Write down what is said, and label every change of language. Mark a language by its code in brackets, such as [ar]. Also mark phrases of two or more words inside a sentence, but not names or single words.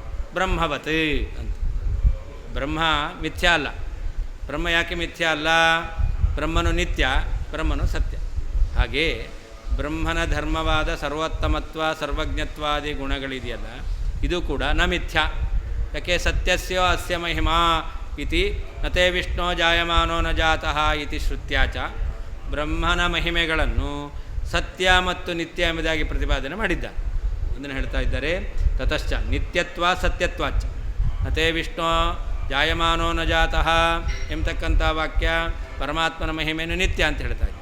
[kn] ಬ್ರಹ್ಮವತ್ ಅಂತ ಬ್ರಹ್ಮ ಮಿಥ್ಯಾ ಅಲ್ಲ. ಬ್ರಹ್ಮ ಯಾಕೆ ಮಿಥ್ಯಾ ಅಲ್ಲ? ಬ್ರಹ್ಮನು ನಿತ್ಯ, ಬ್ರಹ್ಮನು ಸತ್ಯ. ಹಾಗೆ ಬ್ರಹ್ಮನ ಧರ್ಮವಾದ ಸರ್ವೋತ್ತಮತ್ವ ಸರ್ವಜ್ಞತ್ವಾದಿ ಗುಣಗಳಿದೆಯಲ್ಲ, ಇದು ಕೂಡ [sa] ನ ಮಿಥ್ಯಾ. ಯಾಕೆ ಸತ್ಯಸ್ಯೋ ಅಸ್ಯ ಮಹಿಮಾ ಇತಿ ನತೇ ವಿಷ್ಣೋ ಜಾಯಮಾನೋ ನ ಜಾತಃ ಇತಿ ಶ್ರುತ್ಯಾಚ [kn] ಬ್ರಹ್ಮನ ಮಹಿಮೆಗಳನ್ನು ಸತ್ಯ ಮತ್ತು ನಿತ್ಯ ಎಂಬುದಾಗಿ ಪ್ರತಿಪಾದನೆ ಮಾಡಿದ್ದಾರೆ. ಅದನ್ನು ಹೇಳ್ತಾ ಇದ್ದಾರೆ. [sa] ತತಶ್ಚ ನಿತ್ಯತ್ವ ಸತ್ಯತ್ವಾಚ ನತೇ ವಿಷ್ಣು ಜಾಯಮಾನೋ ನ ಜಾತಃ [kn] ಎಂಬತಕ್ಕಂಥ ವಾಕ್ಯ ಪರಮಾತ್ಮನ ಮಹಿಮೆಯನ್ನು ನಿತ್ಯ ಅಂತ ಹೇಳ್ತಾ ಇದೆ.